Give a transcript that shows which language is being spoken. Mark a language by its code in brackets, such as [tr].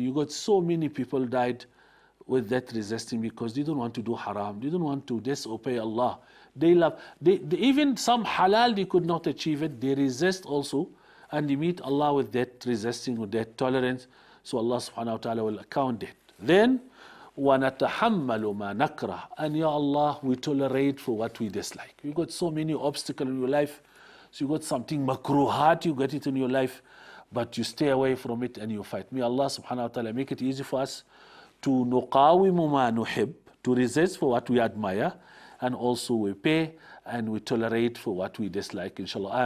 [en] You got so many people died with that resisting because they don't want to do haram. They don't want to disobey Allah. They love, even some halal they could not achieve it. They resist also and they meet Allah with that resisting, with that tolerance. So Allah subhanahu wa ta'ala will account it. Then, [ar] وَنَتَحَمَّلُ مَا نَكْرَهُ. [en] And Ya Allah, we tolerate for what we dislike. You got so many obstacles in your life. So you got something makruhat, you get it in your life, but you stay away from it and you fight. May Allah subhanahu wa ta'ala make it easy for us to [ar] نُقَاوِمُ مَا نُحِبُّ, [en] to resist for what we admire, and also we pay and we tolerate for what we dislike. Inshallah.